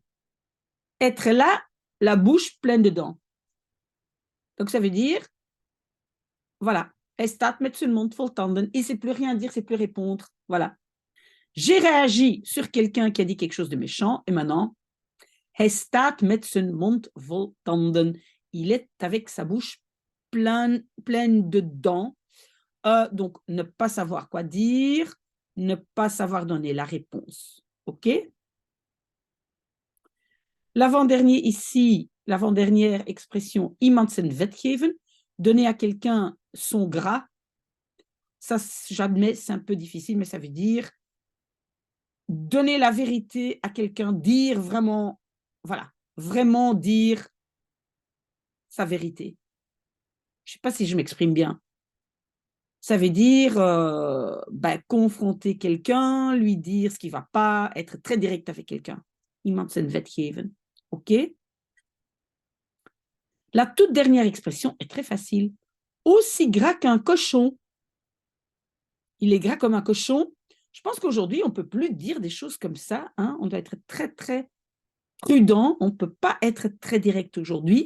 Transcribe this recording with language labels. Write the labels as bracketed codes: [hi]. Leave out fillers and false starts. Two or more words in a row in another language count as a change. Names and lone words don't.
[fr] Être là, la bouche pleine de dents. Donc, ça veut dire, voilà, [nl] hij staat met zijn mond vol tanden. [fr] Il ne sait plus rien dire, il ne sait plus répondre. Voilà. J'ai réagi sur quelqu'un qui a dit quelque chose de méchant, et maintenant, [nl] hij staat met zijn mond vol tanden. [fr] Il est avec sa bouche pleine de dents. Donc, ne pas savoir quoi dire, ne pas savoir donner la réponse. OK? L'avant-dernier ici, l'avant-dernière expression, [nl] iemand zijn vet geven, [fr] donner à quelqu'un son gras. Ça, j'admets, c'est un peu difficile, mais ça veut dire donner la vérité à quelqu'un, dire vraiment, voilà, vraiment dire sa vérité. Je ne sais pas si je m'exprime bien. Ça veut dire confronter quelqu'un, lui dire ce qui ne va pas, être très direct avec quelqu'un. [nl] Iemand zijn vet geven. [fr] OK? La toute dernière expression est très facile. Aussi gras qu'un cochon. Il est gras comme un cochon. Je pense qu'aujourd'hui, on ne peut plus dire des choses comme ça. Hein? On doit être très, très prudent. On ne peut pas être très direct aujourd'hui.